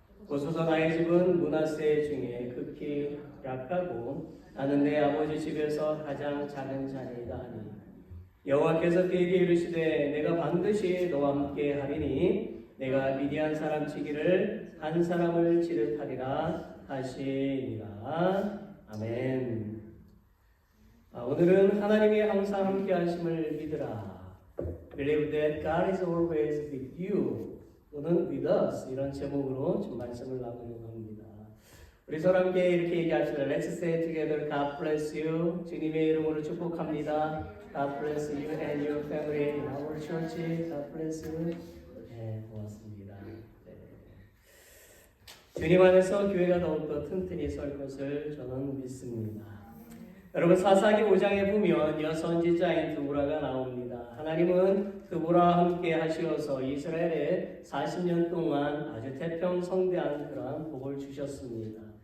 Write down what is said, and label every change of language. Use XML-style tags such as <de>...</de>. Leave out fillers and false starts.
<ko>보소서 나의 집은 므낫세 중에 극히 약하고 나는 내 아버지 집에서 가장 작은 자니이다 하니 여호와께서 그에게 이르시되 내가 반드시 너와 함께 하리니 내가 미디안 사람 치기를 한 사람을 치듯 하리라 하시니라. 아멘. 오늘은 하나님이 항상 함께 하심을 믿으라.</ko> <en>Believe that God is always with you</en> <ko>또는</ko> <en>with us</en> <ko>이런 제목으로 좀 말씀을 나누려고 합니다. 우리 서로 함께 이렇게 얘기합시다.</ko> <en>Let's say together, God bless you.</en> <ko>주님의 이름으로 축복합니다.</ko> <en>God bless you and your family in our church. God bless you.</en> <ko>네, 고맙습니다. 네. 주님 안에서 교회가 더욱더 튼튼히 설 것을 저는 믿습니다. 여러분 사사기 5장에 보면 여선지자인 드보라가 나옵니다. 하나님은 드보라와 함께 하시어서 이스라엘에 40년 동안 아주 태평성대한 그러한 복을 주셨습니다.</ko>